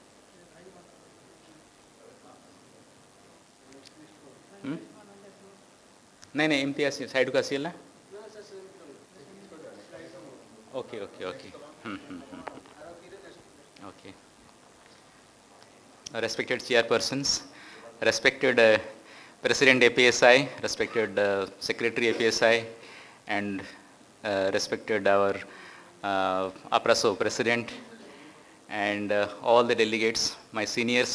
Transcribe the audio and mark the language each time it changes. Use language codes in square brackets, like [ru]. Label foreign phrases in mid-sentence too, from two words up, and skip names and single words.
[or] ନାଇଁ ନାଇଁ ଏମିତି ଆସି ସାଇଡ଼କୁ ଆସିଗଲା। ଓକେ ଓକେ ଓକେ ଓକେ। [en] Respected chairpersons, respected President APSI, respected Secretary APSI, and respected our Aprasocon President, and all the delegates, my seniors.